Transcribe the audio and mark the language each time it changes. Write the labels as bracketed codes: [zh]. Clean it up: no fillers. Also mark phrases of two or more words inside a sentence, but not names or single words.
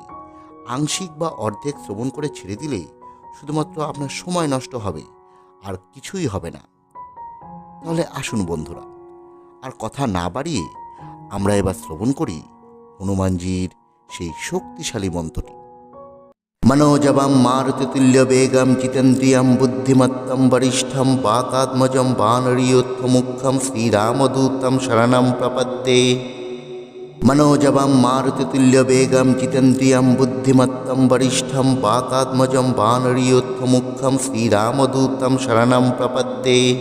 [bn] আংশিক বা অর্ধেক শ্রবণ করে ছেড়ে দিলে শুধুমাত্র আপনার সময় নষ্ট হবে, আর কিছুই হবে না। তাহলে আসুন বন্ধুরা, আর কথা না বাড়িয়ে আমরা এবার শ্রবণ করি হনুমানজির সেই শক্তিশালী মন্ত্রটি। [sa] मनोजवं मारुतितुल्यवेगं जितेन्द्रियं बुद्धिमत्तं वरिष्ठं वातात्मजं वानरीयोत्थमुखं श्रीरामदूतं शरणं प्रपद्ये। मनोजवं मारुतितुल्यवेगं जितेन्द्रियं बुद्धिमत्तं वरिष्ठं वातात्मजं वानरीयोत्थमुखं श्रीरामदूतं शरणं प्रपद्ये।